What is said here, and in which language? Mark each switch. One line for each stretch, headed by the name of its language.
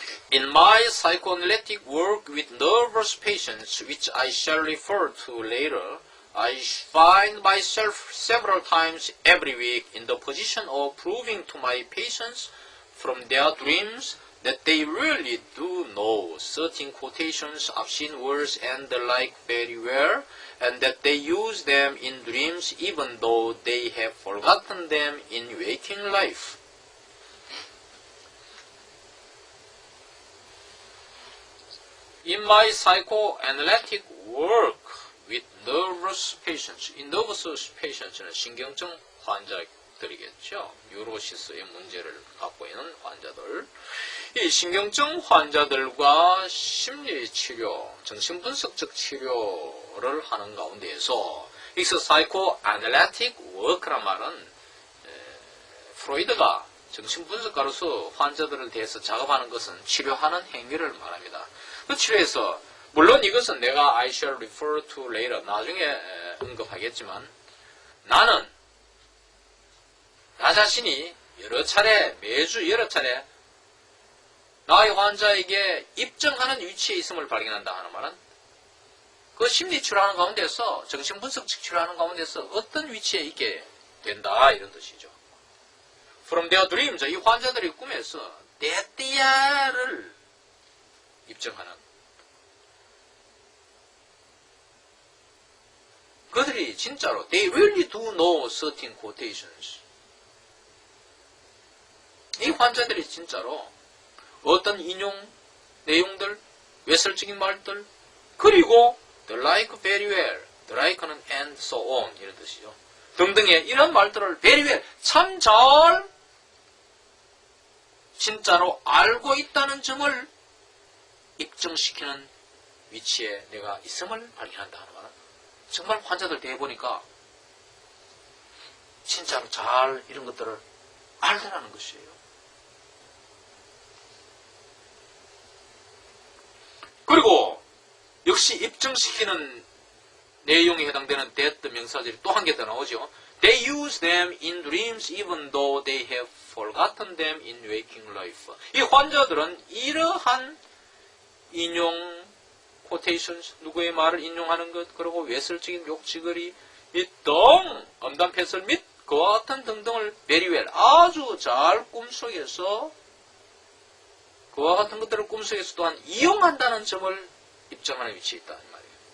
English: In my psychoanalytic work with nervous patients, which I shall refer to later, I find myself several times every week in the position of proving to my patients from their dreams that they really do know certain quotations, obscene words, and the like very well, and that they use them in dreams even though they have forgotten them in waking life. In my psychoanalytic work with nervous patients.
Korean: 이
English: nervous patients
Korean: 는 신경증 환자들이겠죠. 뉴로시스의 문제를 갖고 있는 환자들. 이 신경증 환자들과 심리치료, 정신분석적 치료를 하는 가운데에서 여기서
English: psychoanalytic work
Korean: 란 말은 프로이드가 정신분석가로서 환자들에 대해서 작업하는 것은 치료하는 행위를 말합니다. 그 치료에서 물론 이것은 내가
English: I shall refer to later
Korean: 나중에 언급하겠지만 나는 나 자신이 매주 여러 차례 나의 환자에게 입증하는 위치에 있음을 발견한다 하는 말은 그 심리치료하는 가운데서 정신분석 치료하는 가운데서 어떤 위치에 있게 된다 이런 뜻이죠.
English: From their dreams,
Korean: 이 환자들의 꿈에서 데띠아를 입증하는 그들이 진짜로
English: they really do know certain quotations.
Korean: 이 환자들이 진짜로 어떤 인용 내용들, 외설적인 말들, 그리고
English: the like very well,
Korean: the like는
English: and so on
Korean: 이런 뜻이죠. 등등의 이런 말들을
English: very well,
Korean: 참 잘 진짜로 알고 있다는 점을 입증시키는 위치에 내가 있음을 발견한다 하는 말은 정말 환자들 대해보니까 진짜로 잘 이런 것들을 알더라는 것이에요. 그리고 역시 입증시키는 내용에 해당되는 that 명사절이 또 한 개 더 나오죠.
English: They use them in dreams even though they have forgotten them in waking life.
Korean: 이 환자들은 이러한 인용, quotations, 누구의 말을 인용하는 것, 그리고 외설적인 욕지거리, 및 등, 음담패설 및 그와 같은 등등을
English: very well,
Korean: 아주 잘 꿈속에서 그와 같은 것들을 꿈속에서 또한 이용한다는 점을 입증하는 위치에 있다. 이 말이에요.